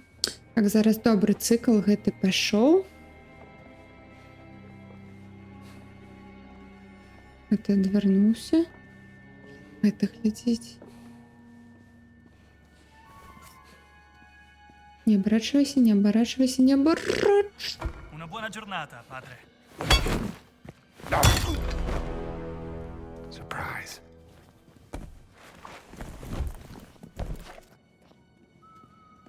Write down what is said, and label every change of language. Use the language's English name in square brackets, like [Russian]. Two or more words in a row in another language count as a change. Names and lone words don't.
[Belarusian] Так, зараз добры цыкл гэты пашоў. Гэта адвярнуўся. Это глядзіць. [Russian] Не оборачивайся, не оборачивайся, не оборачивайся. [Italian] Una buona giornata, padre. [English] Surprise.